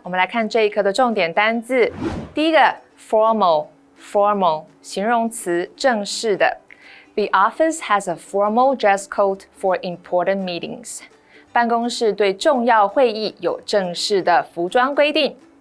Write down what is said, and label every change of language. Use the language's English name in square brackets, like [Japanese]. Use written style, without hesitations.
[Chinese] 我们来看这一课的重点单字。第一个 formal 形容词，正式的。 [English] The office has a formal dress code for important meetings. [Chinese] 办公室对重要会议有正式的服装规定。